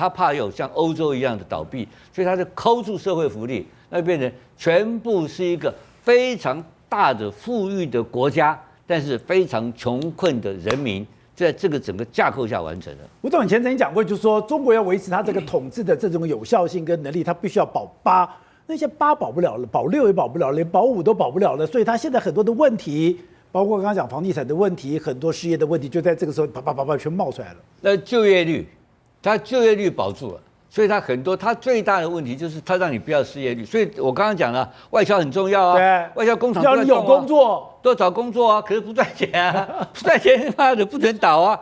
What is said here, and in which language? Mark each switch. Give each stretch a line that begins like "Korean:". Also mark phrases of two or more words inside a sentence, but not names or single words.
Chinese: 他怕有像歐洲一樣的倒閉，所以他就摳住社會福利。那變成全部是一個非常大的富裕的國家，但是非常窮困的人民，在這個整個架構下完成的。吳總以前曾經講過，就是說中國要維持它這個統治的這種有效性跟能力，它必須要保8，那些8保不了了，保6也保不了，連保5都保不了了，所以它現在很多的問題，包括剛剛講房地產的問題，很多失業的問題，就在這個時候啪全冒出來了。那就業率，它就業率保住了。所以它很多，它最大的問題就是它讓你不要失業率。所以我剛剛講了，外銷很重要啊，對，外銷工廠要你有工作，都找工作啊，可是不賺錢啊，不賺錢媽的不准倒啊！